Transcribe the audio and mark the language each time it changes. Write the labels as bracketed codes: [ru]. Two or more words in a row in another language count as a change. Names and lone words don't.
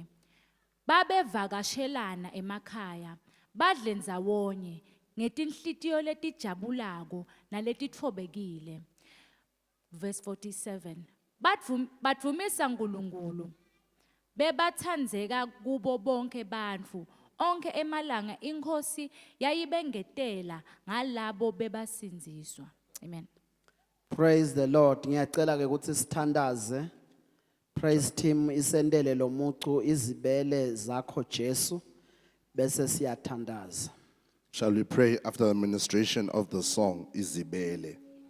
[ss] Babevakashelana emakhaya, badle ndzawonye ngetinhlitiyo letijabulako naletitfobekile. [en] Verse 47. [ss] Badvumisa Nkulunkulu, bebatsandzeka kubo bonke bantfu. Onke emalanga inkhosi yayibengetela ngalabo bebasindziswa. Amen. [en] Praise the Lord. [ss] Ngiyacela ke ukuthi sithandaze. [en] Praise team [ss] isendele lo mucu izibele zakho Jesu bese siyathandaza. [en] Shall we pray after the ministration of the song, [ss] Izibele?